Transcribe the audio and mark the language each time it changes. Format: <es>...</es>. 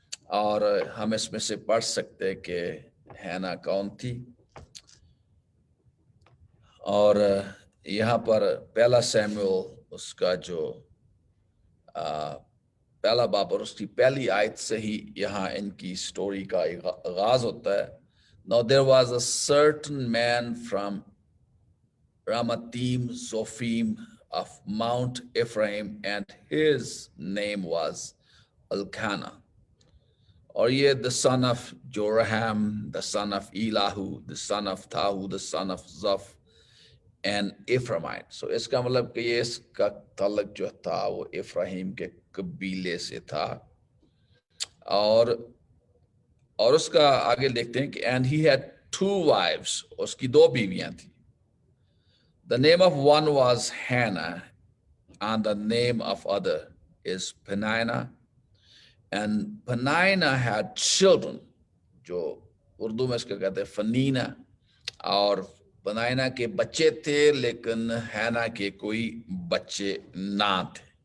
<hi>और हम इसमें से पढ़ सकते हैं कि हैना कौन थी. और यहाँ पर पहला सैमुएल उसका जो पहला बाब और उसकी पहली आयत से ही यहाँ इनकी स्टोरी का आगाज होता है.</hi> <en>Now there was a certain man from Ramatim Zophim of Mount Ephraim, and his name was Elkanah. Or ye the son of Joraham, the son of Elahu, the son of Tahu, the son of Zoph, and Ephraimite.</en> <hi>So इसका मतलब कि ये इसका तल्लुक जो था वो इफ्राहिम के कबीले से था. और उसका आगे देखते हैं कि and he had 2 wives, उसकी 2 बीवियां थी.</hi> <en>The name of one was Hannah, and the name of other is Peninnah. And Peninnah had children,</en> <hi>जो उर्दू में इसका कहते हैं फनीना. और पनाइना के बच्चे थे, लेकिन हैना के कोई बच्चे ना थे.</hi>